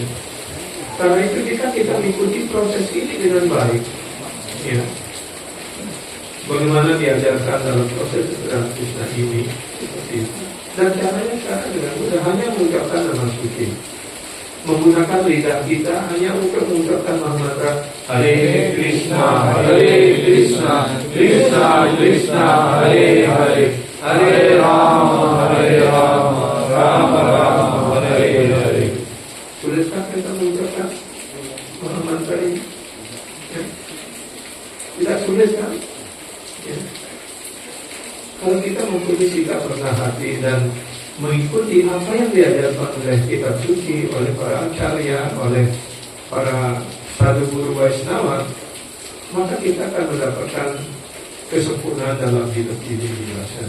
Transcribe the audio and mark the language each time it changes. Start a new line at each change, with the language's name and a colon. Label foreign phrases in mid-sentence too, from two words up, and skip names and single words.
Indonesian: Karena itu kita mengikuti proses ini dengan baik. Ya. bagaimana diajarkan dalam proses Sri Krishna ini seperti itu. Dan caranya sekarang dengan mudah hanya mengucapkan nama suci, menggunakan lidah kita hanya untuk mengucapkan mantra Hare Krishna, Krishna Krishna, Hare Hare, Hare Rama, Rama Rama, Hare Hare. Sudahkah kita mengucapkan mantra ini? Ya. Tidak sulit kan? Ya. Kalau kita mempunyai sikap rendah hati dan mengikuti apa yang diajarkan oleh kitab suci, oleh para acarya, oleh para sadhu guru Vaishnava, maka kita akan mendapatkan kesempurnaan dalam hidup ini dewasa.